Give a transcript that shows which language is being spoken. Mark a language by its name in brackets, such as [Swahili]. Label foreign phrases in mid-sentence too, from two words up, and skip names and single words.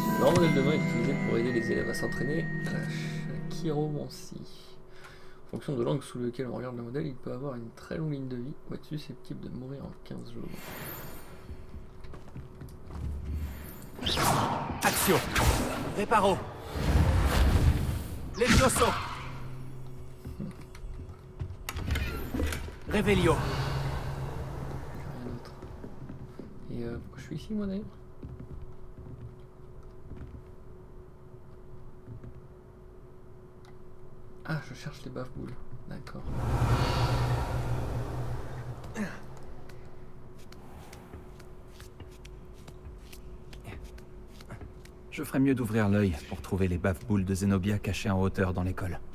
[French] grand modèle de main est utilisé pour aider les élèves à s'entraîner à la chiromancie. En fonction de l'angle sous lequel on regarde le modèle, il peut avoir une très longue ligne de vie ou être susceptible de mourir en 15 jours. Action. Reparo. Levioso. Revelio. Rien d'autre. Et pourquoi je suis ici moi d'ailleurs? Ah, je cherche les baffe-boules. D'accord. Je ferais mieux d'ouvrir l'œil pour trouver les baffe-boules de Zenobia cachées en hauteur dans l'école.